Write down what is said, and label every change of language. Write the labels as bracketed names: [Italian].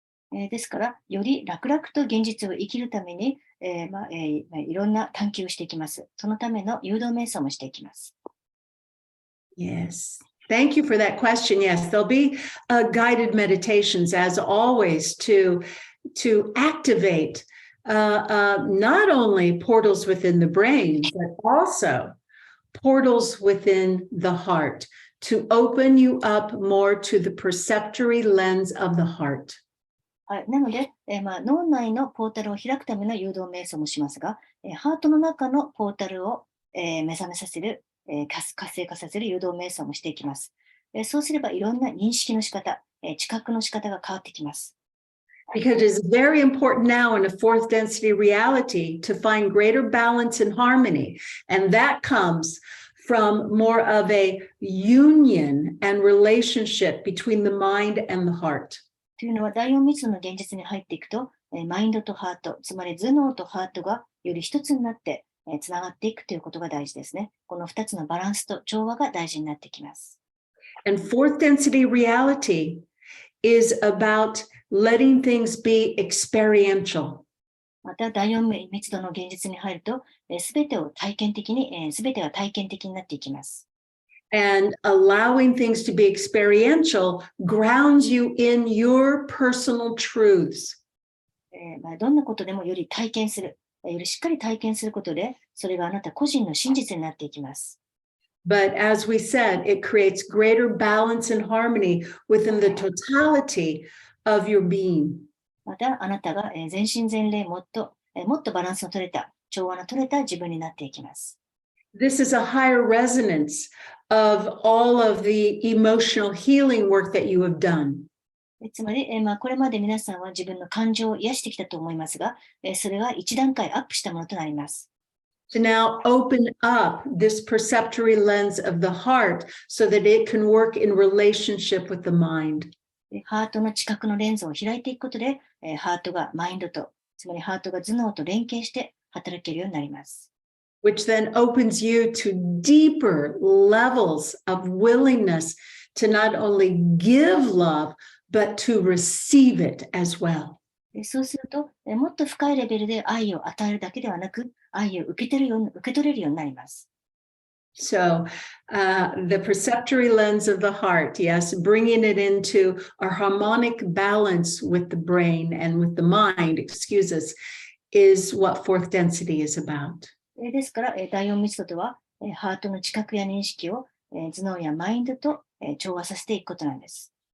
[Japanese] ですから、より楽々と現実を生きるために、いろんな探求をしていきます。そのための誘導瞑想もしていきます。 [English] Yes. Thank you for that question. Yes, there'll be guided meditations, as always, to activate not only portals within the brain, but also portals within the heart, to open you up more to the perceptory lens of the heart. [Japanese] はい、なので、脳内のポータルを開くための誘導瞑想もしますが、ハートの中のポータルを、目覚めさせる、活性化させる誘導瞑想もしていきます。そうすればいろんな認識の仕方、知覚の仕方が変わってきます。 [English] Because it's very important now in a fourth density reality to find greater balance and harmony. And that comes from more of a union and relationship between the mind and the heart. [Japanese] というのは、第4密度の現実に入っていくと、マインドとハート、つまり頭脳とハートがより一つになって、つながっていくということが大事ですね。この2つのバランスと調和が大事になってきます。 [English] And fourth density reality is about letting things be experiential. [Japanese] また、第4密度の現実に入ると、すべてが体験的になっていきます。 [English] And allowing things to be experiential grounds you in your personal truths. [Japanese] どんなことでもより体験する、よりしっかり体験することで、それがあなた個人の真実になっていきます。 [English] But as we said, it creates greater balance and harmony within the totality of your being. [Japanese] また、あなたが全身全霊もっとバランスの取れた、調和の取れた自分になっていきます。 [English] This is a higher resonance of all of the emotional healing work that you have done. [Japanese] つまり、これまで皆さんは自分の感情を癒してきたと思いますが、それが一段階アップしたものとなります。 [English] To now open up this perceptory lens of the heart so that it can work in relationship with the mind. [Japanese] ハートの知覚のレンズを開いていくことで、ハートがマインドと、つまりハートが頭脳と連携して働けるようになります。 [English] Which then opens you to deeper levels of willingness to not only give love, but to receive it as well. [Japanese] そうすると、もっと深いレベルで愛を与えるだけではなく、愛を受け取れるようになります。 [English] So the perceptory lens of the heart, yes, bringing it into a harmonic balance with the brain and with the mind, is what fourth density is about. [Japanese] ですから、第4密度とは、ハートの知覚や認識を、頭脳やマインドと、調和させていくことなんです。